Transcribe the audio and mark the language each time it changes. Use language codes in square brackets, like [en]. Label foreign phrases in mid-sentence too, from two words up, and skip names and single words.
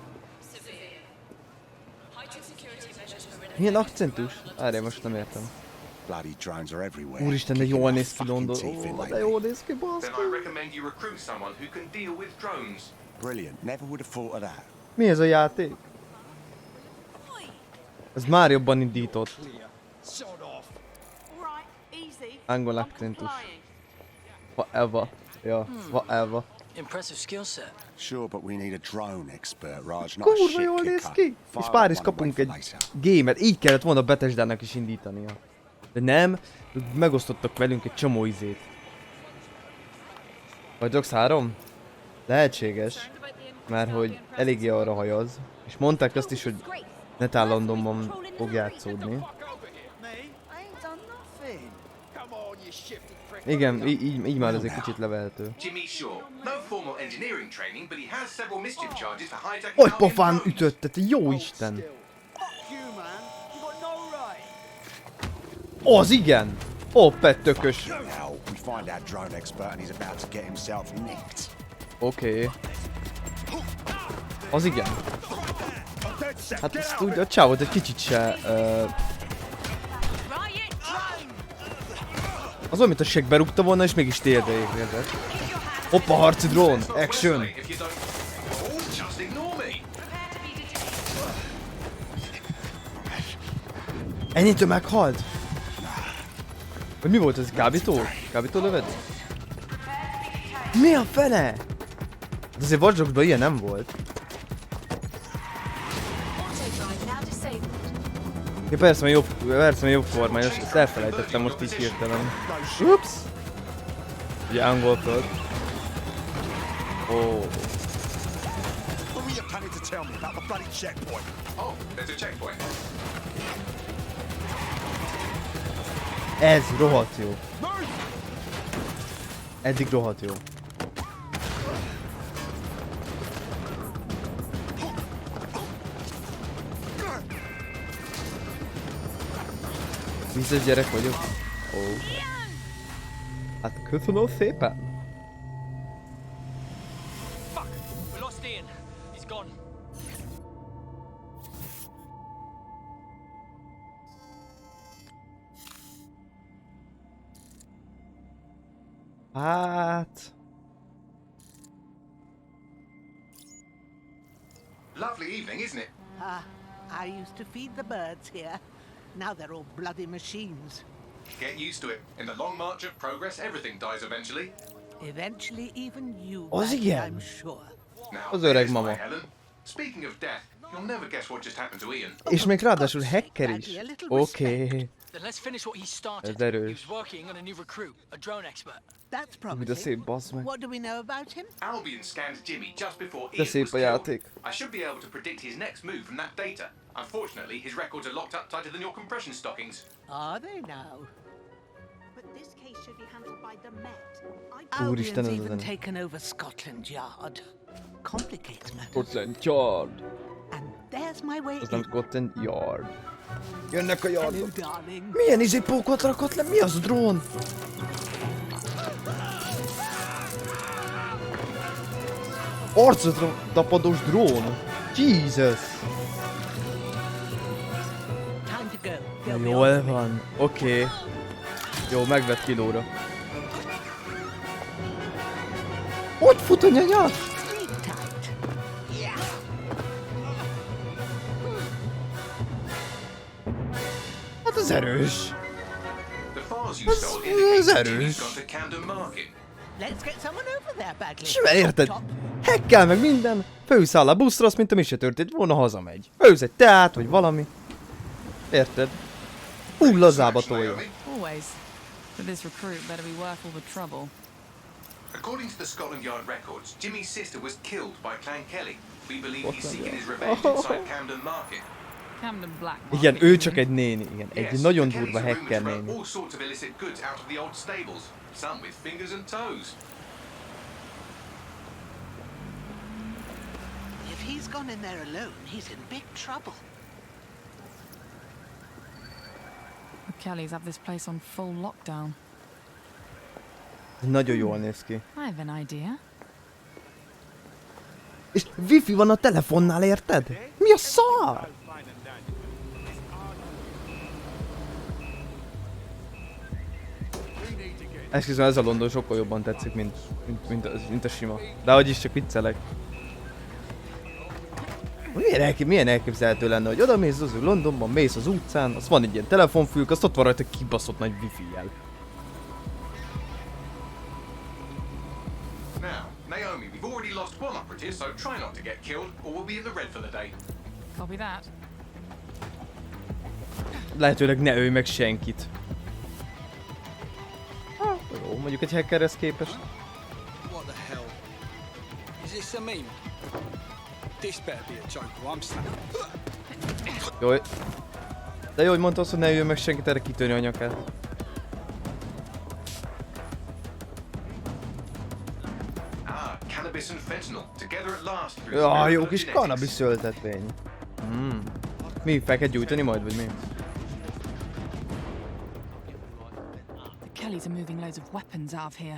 [hu] Milyen akcentus? Várjál, most nem értem. [en] Bloody drones are everywhere. [hu] Úristen, de jól néz ki London. Ó, de jól néz ki, [en] Then I [hu] baszki. [en] recommend you recruit someone who can deal with drones. Brilliant. Never would have thought of that. [hu] Mi ez a játék? Ez már jobban indított. Angol akcentus. [en] Whatever. Ja, whatever. Impressive skill set. Sure, but we need a drone expert, Raj, not a [hu] Kurva [en] shit [hu] jól néz [en] kicker. [hu] ki! És pár is kapunk egy gémet. Így kellett volna Bethesdának is indítania. De nem, megosztottak velünk egy csomó izét. Vagy Dox 3? Lehetséges. Mert hogy eléggé arra hajaz. És mondták azt is, hogy netán Londonban fog játszódni. Igen, így már ez egy kicsit levehető. [en] Jimmy Shaw. No formal engineering training, but he has several mischief charges for hijacking. [hu] Hogy pofán ütötte, te jó Isten! Az igen! Ó, pettökös! [en] Now, we find our drone expert and he's about to get himself nicked. [hu] Oké. Az igen. Hát ezt úgy a csávot egy kicsit se... Az olyan, mint a segbe rúgta volna, és mégis térdre érkezett. Hoppa, harci drón! [en] Action! If you don't, oh, just ignore me. [hu] Ennyitől meghalt? Vagy mi volt ez? Kábító? Kábító lövedés? Mi a fene? Hát azért Watch Dogsban ilyen nem volt. Ja, persze, mert jobb formája, és ezt elfelejtettem most így hirtelen. Ups! Ugye angol föld. Ó. [en] What were you planning to tell me about the bloody checkpoint? Oh, there's a checkpoint. [hu] Ez rohadt jó. Eddig rohadt jó. Vízes gyerek vagyok? Ó. Hát köszönöm szépen. [en] Fuck! We lost Ian. He's gone. [hu] Hát... [en] Lovely evening, isn't it? I used to feed the birds here. Now they're all bloody machines. Get used to it. In the long march of progress, everything dies eventually. Eventually, even you, [hu] Az [en] Maggie, [hu] igen. [en] I'm sure. Now, [hu] Az öreg [en] there's [hu] mama. [en] my Helen. Speaking of death, you'll never guess what just happened to Ian. [hu] És még ráadásul hacker is. Oké. [en] Then let's finish what he started. [hu] Ez erős. [en] He was working on a new recruit, a drone expert. That's [hu] De [en] promising. [hu] szép, bassz meg. [en] What do we know about him? Albion scanned Jimmy just before [hu] De [en] Ian [hu] szép [en] was a killed. [hu] játék. [en] I should be able to predict his next move from that data. Unfortunately, his records are locked up tighter than your compression stockings. Are they now? But this case should be handled by the Met. [hu] Úristen, [en] Albion's [hu] ez [en] even [hu] az [en] taken over Scotland Yard. Complicates matters. Scotland Yard. And there's my way [hu] Az nem [en] in. Scotland Yard. [hu] Jönnek a [en] Hello, [hu] yardok. [en] darling. [hu] Milyen izépókot rakott le? Mi az a drón? Arcodra tapadós drón. [en] Jesus. Time to go. They'll be [hu] Jól [en] on to me. [hu] van. Oké. Jó, megvett kilóra. Hogy fut a nyanya? [en] Sleep tight. [hu] Hát az erős. [en] The files you [hu] Ez- [en] stole [hu] ez [en] indicate [hu] erős. [en] Jimmy's gone to Camden Market. Let's get someone over there, Bagley. [hu] És mivel érted? [en] Top. [hu] Hekkel meg minden. Főszáll a buszra, azt mint a mi se történt volna, hazamegy. Főz egy teát, vagy valami. Érted? Úgy lazába tolja. [en] Always. But this recruit better be worth all the trouble. According to the Scotland Yard records, Jimmy's sister was killed by Clan Kelly. We believe he's seeking his revenge inside Camden Market. Camden Black. [hu] Igen, ő csak egy néni, igen. [en] Yes, [hu] Egy nagyon [en] the Kellys [hu] durva [en] are rumored [hu] hacker [en] to run [hu] néni. [en] all sorts of illicit goods out of the old stables. Some with fingers and toes. If he's gone in there alone, he's in big trouble. The Kellys have this place on full lockdown. [hu] Nagyon jól néz ki. [en] I have an idea. [hu] És wifi van a telefonnál, érted? Mi a szar? Esküszöm, ez a London sokkal jobban tetszik, mint a sima. De hogy is csak viccelek. Milyen elképzelhető lenne, hogy oda mész az Londonban, mész az utcán, az van egy ilyen telefonfülk, azt ott van rajta kibaszott nagy wifi-jel. [en] Now, Naomi, we've already lost one operative, so try not to get killed, or we'll be in the red for the day. Copy that. [hu] Lehetőleg ne ölj meg senkit. Jó, mondjuk egy hackerhez képest. [en] What the hell? Is this a meme? This better be a joke or I'm snapping. [hu] Jó. De jó, hogy mondta azt, hogy ne jöjjön meg senkit, erre kitörni a nyakát. [en] Cannabis and fentanyl together at last. [hu] Jaj, jó kis cannabis ültetvény. Mi, fel kell gyújtani majd, vagy mi? [en] The Kellys are moving loads of weapons out of here.